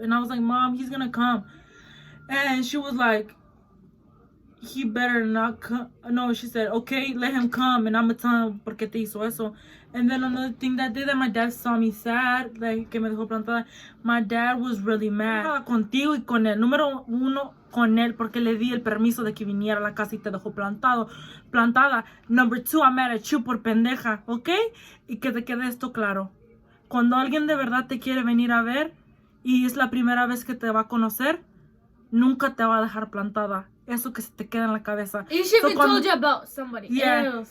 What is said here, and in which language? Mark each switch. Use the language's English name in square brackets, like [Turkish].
[English] And I was like, Mom, he's gonna come. And she was like, he better not come. No, she said, okay, let him come. And I'm gonna tell him [Spanish] por qué te hizo eso. [English] And then another thing that day that my dad saw me sad, like [Spanish] que me dejó plantada, [English] my dad was really mad. [Spanish] Contigo y con él. Número uno, con él, porque le di el permiso de que viniera a la casa y te dejó plantada. [English] Number two, I'm mad at you [Spanish] por pendeja, ¿ok? Y que te quede esto claro. Cuando alguien de verdad te quiere venir a ver y es la primera vez que te va a conocer, nunca te va a dejar plantada. Eso que se te queda en la cabeza. [English] You should have told you about somebody else.